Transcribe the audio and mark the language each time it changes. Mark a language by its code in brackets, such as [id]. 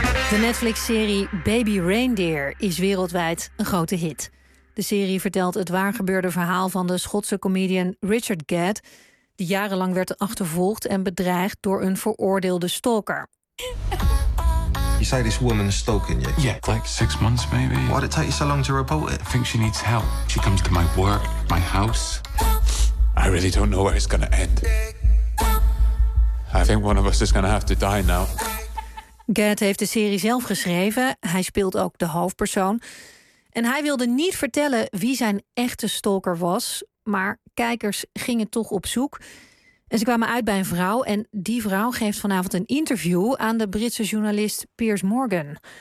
[nl] De Netflix-serie Baby Reindeer is wereldwijd een grote hit. De serie vertelt het waargebeurde verhaal van de Schotse comedian Richard Gadd, die jarenlang werd achtervolgd en bedreigd door een veroordeelde stalker. [en] You say this woman is stalking you? Yeah, like 6 months maybe. Why did it take you so long to report it? I think she needs help. She comes to my work, my house. I really don't know where it's going to end. I think one of us is going to have to die now. [nl] Gadd heeft de serie zelf geschreven. Hij speelt ook de hoofdpersoon. En hij wilde niet vertellen wie zijn echte stalker was, maar kijkers gingen toch op zoek. En ze kwamen uit bij een vrouw en die vrouw geeft vanavond een interview aan de Britse journalist Piers Morgan.